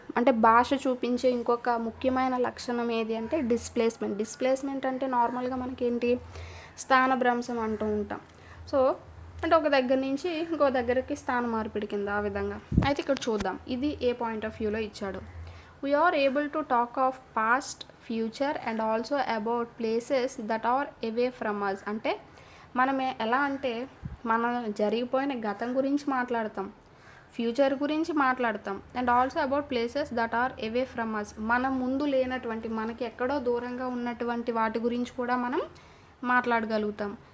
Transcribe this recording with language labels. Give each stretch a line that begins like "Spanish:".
Telugu: అంటే భాష చూపించే ఇంకొక ముఖ్యమైన లక్షణం ఏది అంటే డిస్ప్లేస్మెంట్ అంటే నార్మల్గా మనకేంటి స్థానభ్రంశం అంటూ ఉంటాం. సో అంటే ఒక దగ్గర నుంచి ఇంకో దగ్గరికి స్థాన మార్పిడి కింద ఆ విధంగా. అయితే ఇక్కడ చూద్దాం ఇది ఏ పాయింట్ ఆఫ్ వ్యూలో ఇచ్చాడు.
English: We are able to talk of past, future and also about places that are away from us.
Telugu: అంటే మనం ఎలా అంటే మన జరిగిపోయిన గతం గురించి మాట్లాడతాం, ఫ్యూచర్ గురించి మాట్లాడతాం,
English: And also about places that are away from us.
Telugu: మన ముందు లేనటువంటి, మనకి ఎక్కడో దూరంగా ఉన్నటువంటి వాటి గురించి కూడా మనం మాట్లాడగలుగుతాం.